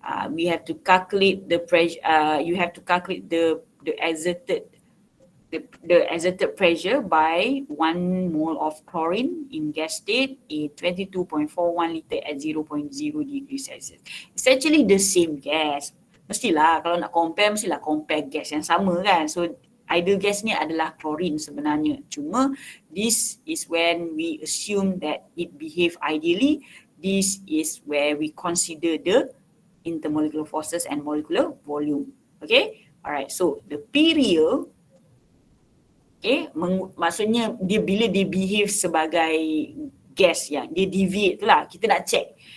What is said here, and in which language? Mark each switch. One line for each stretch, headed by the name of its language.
English: we have to calculate the pressure. You have to calculate the exerted pressure by 1 mole of chlorine in gas state in 22.41 liter at 0.0 degrees Celsius. It's actually the same gas.
Malay: Mestilah kalau nak compare, mestilah compare gas yang sama kan. So ideal gas ni adalah chlorine sebenarnya. Cuma
English: this is when we assume that it behave ideally. This is where we consider the intermolecular forces and molecular volume. Okay? Alright, so the P real, okay,
Malay: maksudnya dia bila dia behave sebagai gas yang dia deviate tu lah. Kita nak check.